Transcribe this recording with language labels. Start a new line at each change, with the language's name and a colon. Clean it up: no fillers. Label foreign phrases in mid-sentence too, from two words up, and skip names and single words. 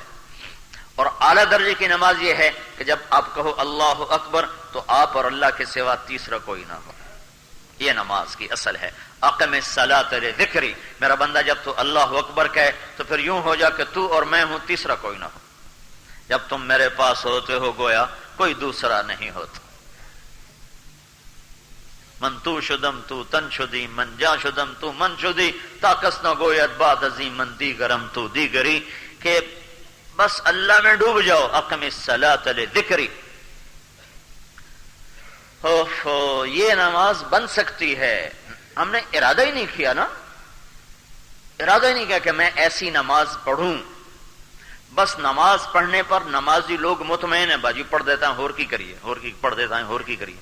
Urdu: اور اعلیٰ درجے کی نماز یہ ہے کہ جب آپ کہو
Arabic: اللہ اکبر
Urdu: تو آپ اور اللہ کے سوا تیسرا کوئی نہ ہو، یہ نماز کی اصل ہے۔
Arabic: اقم الصلاۃ لذکری،
Urdu: میرا بندہ جب تو
Arabic: اللہ اکبر
Urdu: کہے تو پھر یوں ہو جا کہ تو اور میں ہوں، تیسرا کوئی نہ ہو۔ جب تم میرے پاس ہوتے ہو گویا کوئی دوسرا نہیں ہوتا۔
Persian: من تو شدم تو تن شدی، من جا شدم تو من شدی، طاقت نہ گوید بعد ازیں من دیگرم تو دیگری،
Urdu: کہ بس اللہ میں ڈوب جاؤ۔
Arabic: اقم الصلاۃ لذکری،
Urdu: یہ نماز بن سکتی ہے۔ ہم نے ارادہ ہی نہیں کیا نا، ارادہ ہی نہیں کیا کہ میں ایسی نماز پڑھوں۔ بس نماز پڑھنے پر نمازی لوگ مطمئن ہیں، باجی پڑھ دیتا ہوں اور
Punjabi: کی کریے،
Urdu: اور کی پڑھ دیتا ہوں اور
Punjabi: کی کریے۔